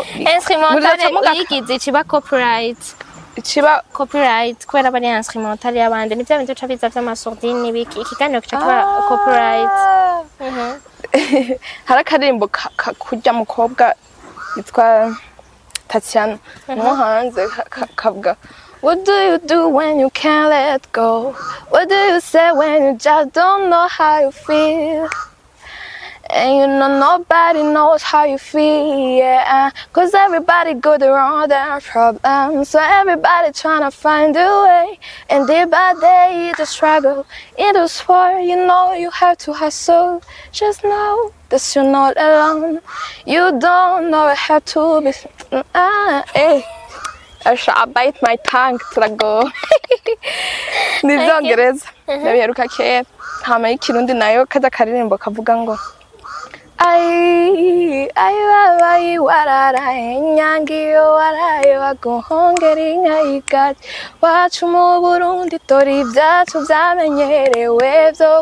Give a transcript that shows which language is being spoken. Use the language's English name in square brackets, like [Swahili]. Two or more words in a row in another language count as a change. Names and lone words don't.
[Rundi] instrumentale uyigize ciba copyright kubera bari instrumentale y'abandi ni bya bintu bica biza vy'amasordine n'ibiki ikiganiro kica kiba copyright hari akaririmbo kujya mukobwa yitwa Tatiana no hanze kavuga [English] what do you do when you can't let go, what do you say when you just don't know how you feel, and you know nobody knows how you feel, yeah, cause everybody go through all their problems, so everybody trying to find a way, and day by day the struggle in this world, you know you have to hustle, just know that you're not alone, you don't know how to be, I shall bite my tongue to go. [Rundi] Nizongereza yabiheruka kera hama y'ikirundi nayo kaza karirimbo kavuga ngo ai babayi wararaye nyangiyo waraye baguhongera inka y'igati wacu mu Burundi tori ibyacu byamenyerewe byo